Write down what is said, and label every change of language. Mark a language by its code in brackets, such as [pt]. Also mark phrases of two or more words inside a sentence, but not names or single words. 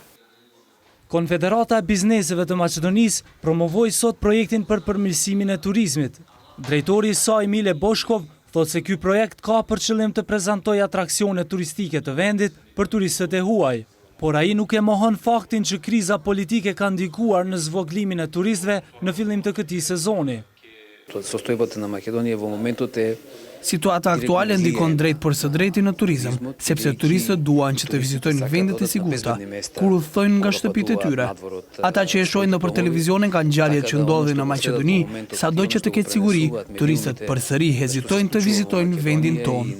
[sq] Konfederata e Bizneseve të Maqedonisë promovoi sot projektin për përmirësimin e turizmit. Drejtori i saj Mile Boshkov thotë se ky projekt ka për qëllim të prezantojë atraksione turistike të vendit për turistët e huaj, por ai nuk e mohon faktin që kriza politike ka ndikuar në zvoglimin e turistëve në fillim të këtij sezoni. [mk] Состојбата на Македонија во моментот е [sq] Situata aktuale ndikon drejt për së drejti në turizëm, sepse turistët duan që të vizitojnë vendet e sigurta, kur udhtojnë nga shtëpitë e tyre. Ata që e shohin nëpër televizion nga ngjarjet që ndodhin në Maqedoni, sado që të ketë siguri, turistët përsëri hezitojnë të vizitojnë vendin tonë.